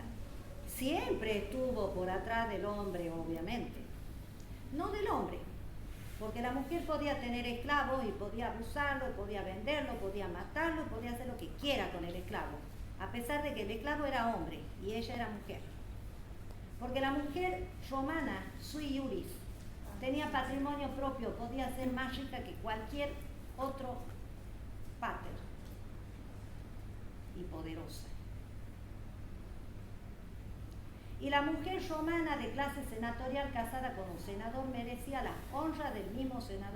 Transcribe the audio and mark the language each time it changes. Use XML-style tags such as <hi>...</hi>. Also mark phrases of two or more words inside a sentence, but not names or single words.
<es>Siempre estuvo por atrás del hombre, obviamente. No del hombre, porque la mujer podía tener esclavos y podía abusarlo, podía venderlo, podía matarlo, podía hacer lo que quiera con el esclavo, a pesar de que el esclavo era hombre y ella era mujer. Porque la mujer romana,</es> <la>sui iuris,</la> <es>tenía patrimonio propio, podía ser más rica que cualquier otro pater y poderosa. Y la mujer romana de clase senatorial casada con un senador merecía la honra del mismo senador.</es>